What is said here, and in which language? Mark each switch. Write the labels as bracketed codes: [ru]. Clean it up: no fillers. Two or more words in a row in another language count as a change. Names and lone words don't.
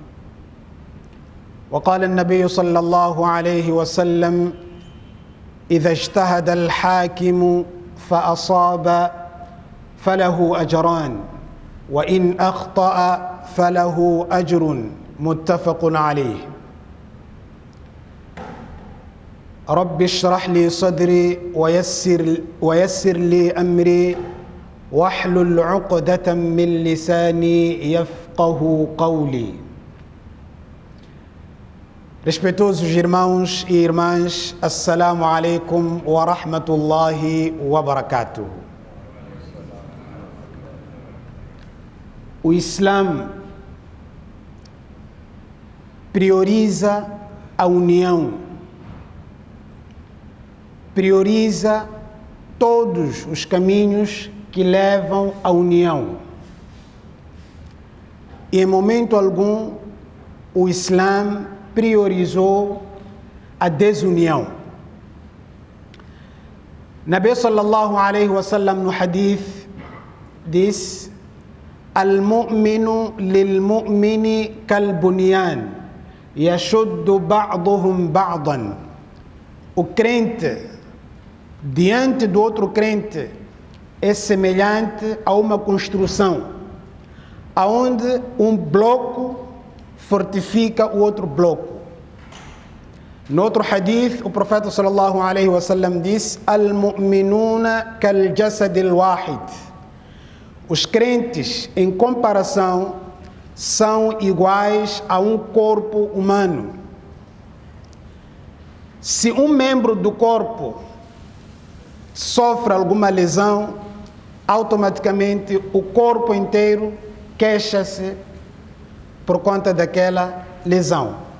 [ar] وقال النبي صلى الله عليه وسلم: إذا اجتهد الحاكم فأصاب فله أجران وإن أخطأ فله أجر. متفق عليه. رب اشرح لي صدري ويسر لي أمري واحلل عقدة من لساني يفقه قولي. [pt] Respeitosos irmãos e irmãs, [ar] السلام عليكم ورحمة الله وبركاته. [pt] O Islã prioriza a união, prioriza todos os caminhos que levam à união. E em momento algum o Islã priorizou a desunião. [ar] نبي صلى الله عليه وسلم [pt] no hadith diz: [ar] المؤمن للمؤمن كالبنيان يشد بعضهم بعضا. [pt] O crente diante do outro crente é semelhante a uma construção, aonde um bloco fortifica o outro bloco. No outro hadith, o profeta [ar] صلى الله عليه وسلم [pt] diz: [ar] المؤمنون كالجسد الواحد. [pt] Os crentes, em comparação, são iguais a um corpo humano. Se um membro do corpo sofre alguma lesão, automaticamente o corpo inteiro queixa-se por conta daquela lesão.